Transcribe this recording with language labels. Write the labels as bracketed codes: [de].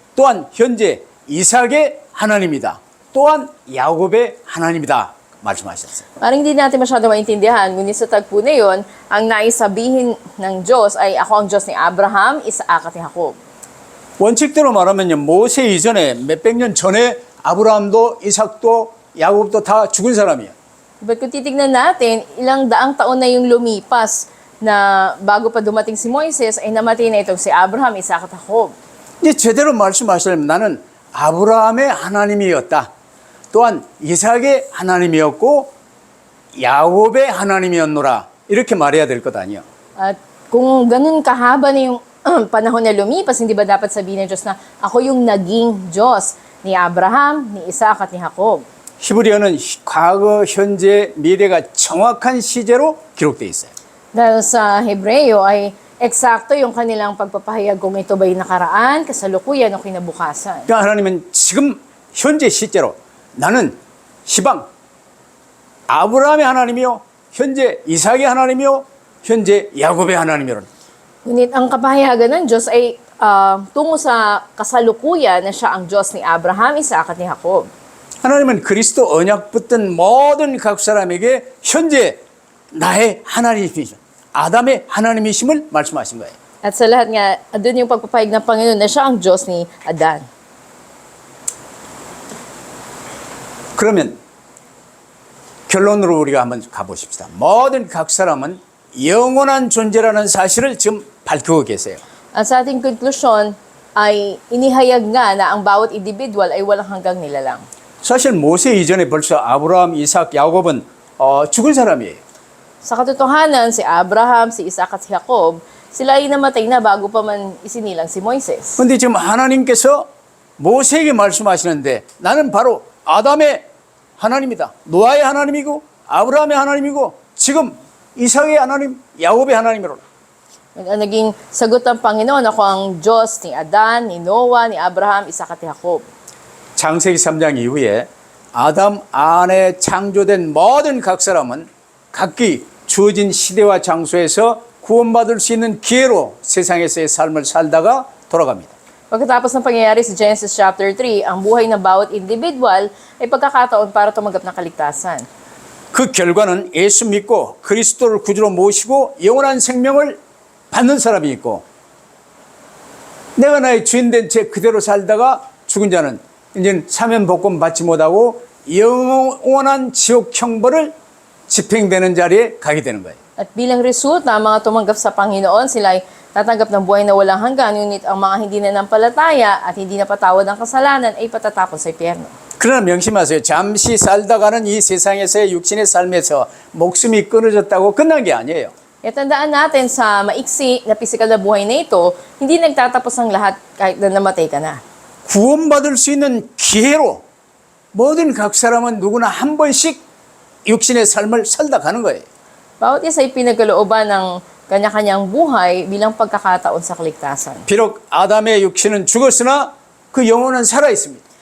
[ko] 또한 현재 이삭의 하나님이다. 또한 야곱의 하나님이다. 말씀하셨어요. [tl] Parang hindi natin masyado maintindihan, ngunit sa tagpo na yun, ang nais sabihin ng Diyos ay ako ang Diyos ni Abraham, Isaac at ni Jacob. [ko] 원칙대로 말하면요. 모세 이전에 몇백 년 전에 아브라함도 이삭도 야곱도 다 죽은 사람이에요. [tl] But kung titignan natin, ilang daang taon na yung lumipas na bago pa dumating si Moises ay namatay na itong si Abraham, Isaac at Jacob. [ko] 이제 제대로 말씀하시려면 나는 아브라함의 하나님이었다. 또한 이삭의 하나님이었고 야곱의 하나님이었노라. 이렇게 말해야 될 것 아니에요. [tl] At kung ganun kahaba na yung panahon na lumipas, hindi ba dapat sabihin ng Diyos na ako yung naging Diyos ni Abraham, ni Isaac at ni Jacob? [ko] 히브리어는 과거, 현재, 미래가 정확한 시제로 기록되어 있어요. [tl] Dahil sa Hebreo ay eksakto yung kanilang pagpapahayag kung ito ba'y nakaraan, kasalukuyan o kinabukasan. [ko] 그러니까 하나님은 지금 현재 시제로 나는 시방 아브라함의 하나님이요 현재 이삭의 하나님이요 현재 야곱의 하나님이로. [tl] Ngunit ang kapahayagan ng Diyos ay tungo sa kasalukuyan na siya ang Diyos ni Abraham, Isaac at ni Jacob. [ko] 하나님은 그리스도 언약 붙든 모든 각 사람에게 현재 나의 하나님이시죠. 아담의 하나님이심을 말씀하신 거예요. [tl] At sa lahat nga, doon yung pagpapahayag ng Panginoon na siya ang Diyos ni Adan. [ko] 그러면 결론으로 우리가 한번 가보십시다. 모든 각 사람은 영원한 존재라는 사실을 지금 밝히고 계세요. [tl] At sa ating konklusyon ay inihayag nga na ang bawat individual ay walang hanggang nilalang. [ko] 사실 모세 이전에 벌써 아브라함, 이삭, 야곱은 죽은 사람이에요. [tl] Sa katotohanan, si Abraham, si Isaac at si Jacob, sila ay namatay na bago pa man isinilang si Moises. [ko] 그런데 지금 하나님께서 모세에게 말씀하시는데 나는 바로 아담의 하나님이다. 노아의 하나님이고 아브라함의 하나님이고 지금 이삭의 하나님, 야곱의 하나님이로라. [tl] Ang naging sagot ng Panginoon, ako ang Diyos ni Adan, ni Noah, ni Abraham, Isaac at Jacob. [ko] 창세기 3장 이후에 아담 안에 창조된 모든 각 사람은 각기 주어진 시대와 장소에서 구원받을 수 있는 기회로 세상에서의 삶을 살다가 돌아갑니다. [tl] Pagkatapos ng pangyayari sa Genesis chapter 3, ang buhay ng bawat individual ay pagkakataon para tumanggap ng kaligtasan. [ko] 그 결과는 예수 믿고 그리스도를 구주로 모시고 영원한 생명을 받는 사람이 있고 내가 나의 주인 된 채 그대로 살다가 죽은 자는 이제 사면복권 받지 못하고 영원한 지옥 형벌을 집행되는 자리에 가게 되는 거예요. [tl] At bilang resulta, ang mga tumanggap sa Panginoon, sila ay tatanggap ng buhay na walang hanggan, ngunit ang mga hindi nanampalataya at hindi napatawad ng kasalanan ay patatapon sa impyerno. [ko] 그러나 명심하세요. 잠시 살다가는 이 세상에서의 육신의 삶에서 목숨이 끊어졌다고 끝난 게 아니에요. [tl] Kaya tandaan natin sa maiksi na pisikal na buhay na ito, hindi nagtatapos ang lahat kahit na namatay ka na. [ko] 구원받을 수 있는 기회로 모든 각 사람은 누구나 한 번씩 육신의 삶을 살다 가는 거예요. [tl] Bawat isa ay pinagkalooban ng kanya-kanyang buhay bilang pagkakataon sa kaligtasan. [ko] 비록 아담의 육신은 죽었으나 그 영혼은 살아 있습니다.